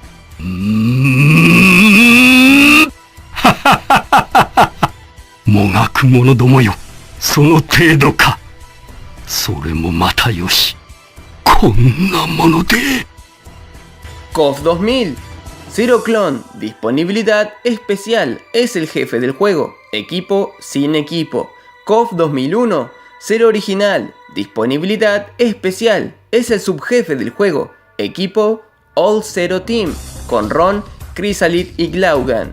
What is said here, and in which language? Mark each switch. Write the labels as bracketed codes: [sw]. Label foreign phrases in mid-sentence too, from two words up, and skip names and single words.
[ja] もがく者どもよ、その程度か。それもまたよし。こんなもので。 [es] KOF 2000. Zero Clone, disponibilidad especial, es el jefe del juego. Equipo sin equipo. KOF 2001. Zero Original, disponibilidad especial, es el subjefe del juego. Equipo All Zero Team, con Ron, Chrysalid y Glaugan.